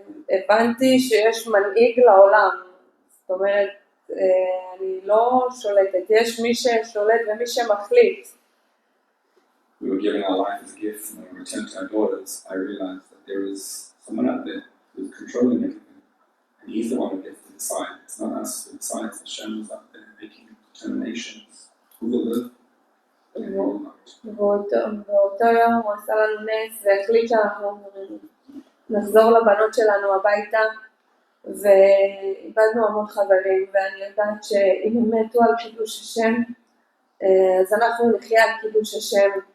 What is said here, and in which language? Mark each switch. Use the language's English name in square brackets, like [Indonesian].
[Hebrew] הבנתי שיש מנהיג לעולם, זאת אומרת, אני לא שולטת, יש מי ששולט ומי שמחליט. [English] We were given our life as a gift, and when we returned to our daughters, I realized that there is someone out there who's controlling everything. And he's the one who gets to decide. It's not us who decides. Hashem is out there making determinations. Who will live and who will not. [Hebrew] באותו יום הוא עשה לנו נס והחליט שאנחנו נחזור לבנות שלנו הביתה, ואיבדנו המון חברים, ואני יודעת שאם הם מתו על קידוש השם, אז אנחנו נחיה על קידוש השם.